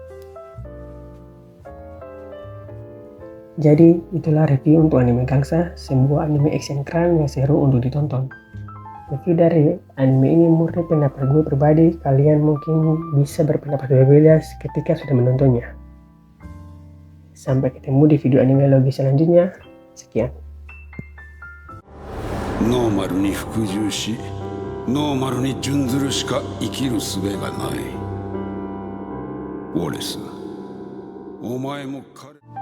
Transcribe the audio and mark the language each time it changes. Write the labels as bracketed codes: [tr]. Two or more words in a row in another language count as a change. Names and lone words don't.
[id] Jadi itulah review untuk anime gangsta, sebuah anime [en] action crime [id] yang seru untuk ditonton. Review dari anime ini murni pendapat gue pribadi, kalian mungkin bisa berpendapat berbeda ketika sudah menontonnya. Sampai ketemu di video anime logi selanjutnya. Sekian. [ja] ノーマルに服従し、ノーマルに準ずるしか生きる術がない。ウォレス、お前も